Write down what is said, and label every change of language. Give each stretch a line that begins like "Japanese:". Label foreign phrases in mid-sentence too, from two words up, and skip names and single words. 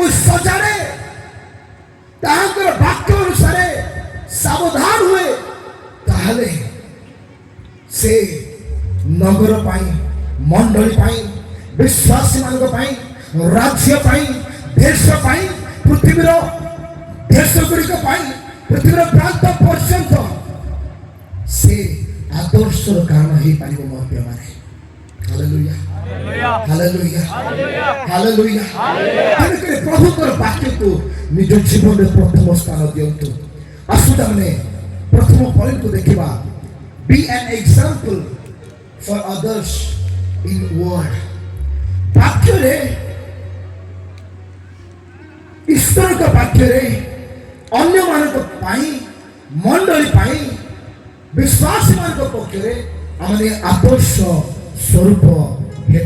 Odia: ସଜାଡ଼େ, ତାହାଙ୍କର ବାକ୍ୟ ଅନୁସାରେ ସାବଧାନ ହୁଏ, ତାହେଲେ ସେ ନଗର ପାଇଁ, ମଣ୍ଡଳୀ ପାଇଁ, ବିଶ୍ୱାସୀ ମାନଙ୍କ ପାଇଁ, ରାଜ୍ୟ ପାଇଁ, ଦେଶ ପାଇଁ, ପୃଥିବୀର ଦେଶ ଗୁଡ଼ିକ ପାଇଁ, ପୃଥିବୀର ପ୍ରାନ୍ତ ପର୍ଯ୍ୟନ୍ତ ସେ ଆଦର୍ଶର କାରଣ ହେଇପାରିବ ମୋ ପ୍ରିୟମାନେ। ହାଲେଲୁୟା ହାଲେଲୁୟା ହାଲେଲୁୟା। ତେଣୁକରି ପ୍ରଭୁଙ୍କର ବାକ୍ୟକୁ ନିଜ ଜୀବନରେ ପ୍ରଥମ ସ୍ଥାନ ଦିଅନ୍ତୁ। ଆସନ୍ତୁ ଆମେ ପ୍ରଥମ ପଏଣ୍ଟକୁ ଦେଖିବା।
English: Be an example for others in word।
Odia: ବାକ୍ୟରେ, ଈଶ୍ୱରଙ୍କ ବାକ୍ୟରେ ଅନ୍ୟମାନଙ୍କ ପାଇଁ, ମଣ୍ଡଳୀ ପାଇଁ, ବିଶ୍ୱାସୀ ମାନଙ୍କ ପକ୍ଷରେ ଆମେ ଆଦର୍ଶ ସ୍ୱରୂପ ହେବା।